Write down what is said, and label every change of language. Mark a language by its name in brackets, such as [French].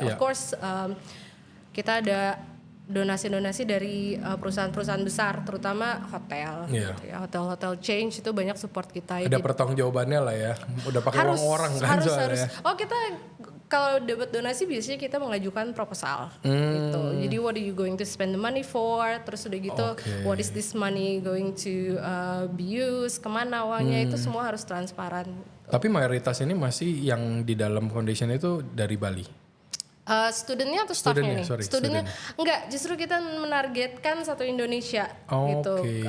[English] Of course [Indonesian] kita ada donasi-donasi dari perusahaan-perusahaan besar, terutama hotel, gitu ya. Hotel-hotel change itu banyak support kita. Ada pertanggungjawabannya lah ya. Udah pakai uang orang kan soalnya. Oh kita kalau dapat donasi biasanya kita mengajukan proposal gitu. Jadi [English] what are you going to spend the money for? [Indonesian] Terus udah gitu, [English] what is this money going to be used? [Indonesian] Kemana uangnya? Itu semua harus transparan. Tapi mayoritas ini masih yang di dalam foundation itu dari Bali. Studentnya atau staffnya nih? Studentnya. Enggak, justru kita menargetkan satu Indonesia gitu.